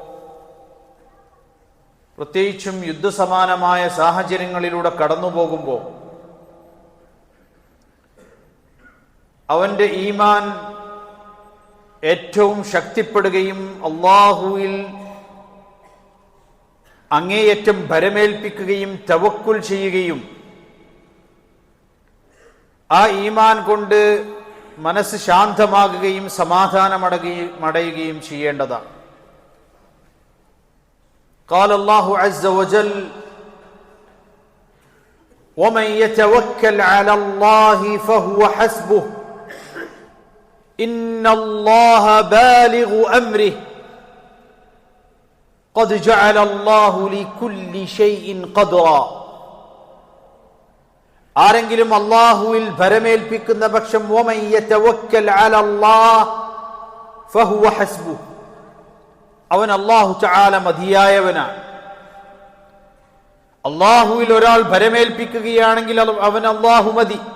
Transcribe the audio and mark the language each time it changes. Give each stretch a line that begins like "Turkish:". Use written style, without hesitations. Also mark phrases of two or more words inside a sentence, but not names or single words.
Malayalam: പ്രത്യേകിച്ചും യുദ്ധസമാനമായ സാഹചര്യങ്ങളിലൂടെ കടന്നു പോകുമ്പോൾ, അവന്റെ ഈമാൻ ഏറ്റവും ശക്തിപ്പെടുകയും അല്ലാഹുവിൽ അങ്ങേയറ്റം ഭരമേൽപ്പിക്കുകയും തവക്കുൽ ചെയ്യുകയും ആ ഈമാൻ കൊണ്ട് മനസ്സ് ശാന്തമാകുകയും സമാധാനമടയുകയും ചെയ്യേണ്ടതാണ്.
Arabic: قال الله عز وجل ومن يتوكل على الله فهو حسبه إن الله بالغ أمره قد جعل الله لكل شيء قدرا.
Malayalam: ആരെങ്കിലും അല്ലാഹുവിൽ ഭരമേൽപ്പിക്കുന്ന പക്ഷം
Arabic: ومن يتوكل على الله فهو حسبه,
Malayalam: അവൻ അല്ലാഹു തആല മതിയായവനാണ്. അല്ലാഹുവിൽ ഒരാൾ ഭരമേൽപ്പിക്കുകയാണെങ്കിൽ അവൻ അല്ലാഹു മതി.